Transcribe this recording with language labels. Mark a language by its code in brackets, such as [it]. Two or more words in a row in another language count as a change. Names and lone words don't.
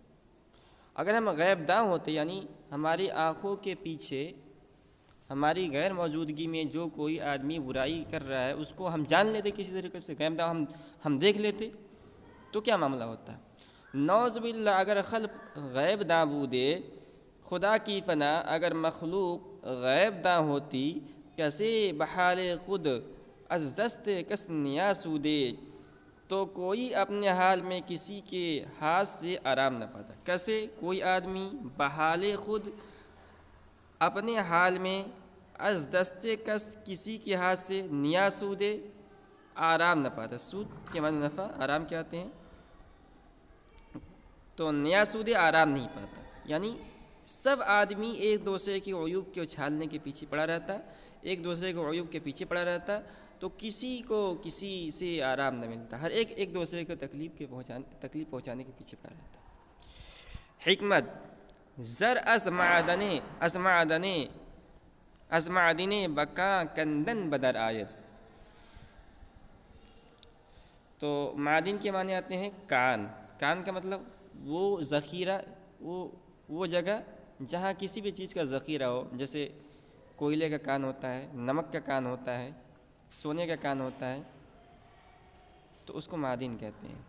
[ur] اگر ہم غیب داں ہوتے، یعنی ہماری آنکھوں کے پیچھے ہماری غیر موجودگی میں جو کوئی آدمی برائی کر رہا ہے اس کو ہم جان لیتے کسی طریقے سے، غیب داں ہم دیکھ لیتے، تو کیا معاملہ ہوتا ہے؟ [fa] نعوذ باللہ اگر خلق غیب داں بودے، [ur] خدا کی پناہ اگر مخلوق غیب داں ہوتی، [fa] کیسے بحال خود از دست کس نیاسودے، [ur] تو کوئی اپنے حال میں کسی کے ہاتھ سے آرام نہ پاتا۔ کیسے کوئی آدمی [fa] بحال خود [ur] اپنے حال میں [fa] از دست کس [ur] کسی کے ہاتھ سے نیاسودے آرام نہ پاتا۔ سود کے معنی نفع، آرام کیا آتے ہیں؟ تو نیاسودے آرام نہیں پاتا، یعنی سب آدمی ایک دوسرے کے عیوب کے اچھالنے کے پیچھے پڑا رہتا، ایک دوسرے کے عیوب کے پیچھے پڑا رہتا، تو کسی کو کسی سے آرام نہ ملتا، ہر ایک دوسرے کو تکلیف پہنچانے کے پیچھے پڑا رہتا۔ حکمت: [fa] زر از معدن بکاں کندن بدر آید۔ [ur] تو معدن کے معنی آتے ہیں کان۔ کان کا مطلب وہ ذخیرہ، وہ جگہ جہاں کسی بھی چیز کا ذخیرہ ہو، جیسے کوئلے کا کان ہوتا ہے، نمک کا کان ہوتا ہے، سونے کا کان ہوتا ہے، تو اس کو معدن کہتے ہیں۔